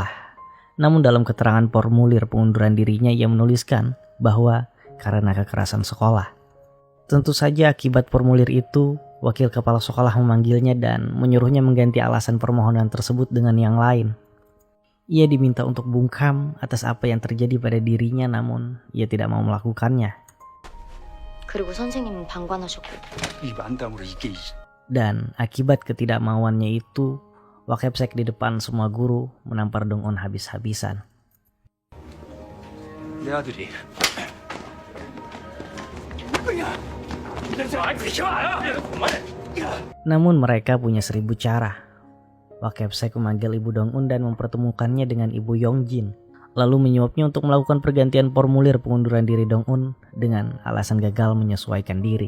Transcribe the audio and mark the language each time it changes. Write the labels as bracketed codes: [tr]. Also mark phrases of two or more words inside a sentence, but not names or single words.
[id] Namun dalam keterangan formulir pengunduran dirinya ia menuliskan bahwa karena kekerasan sekolah. Tentu saja akibat formulir itu, wakil kepala sekolah memanggilnya dan menyuruhnya mengganti alasan permohonan tersebut dengan yang lain. Ia diminta untuk bungkam atas apa yang terjadi pada dirinya, namun ia tidak mau melakukannya. [ko] 그리고 선생님은 방관하셨고 이 만담으로 이게 [id] Dan akibat ketidakmauannya itu, Wakepsek di depan semua guru menampar Dong-eun habis-habisan. [ko] 내 아들이 [id] Namun mereka punya 1000 cara. Wakepsek memanggil ibu Dong-eun dan mempertemukannya dengan ibu Yongjin, lalu menyuapnya untuk melakukan pergantian formulir pengunduran diri Dong-eun dengan alasan gagal menyesuaikan diri.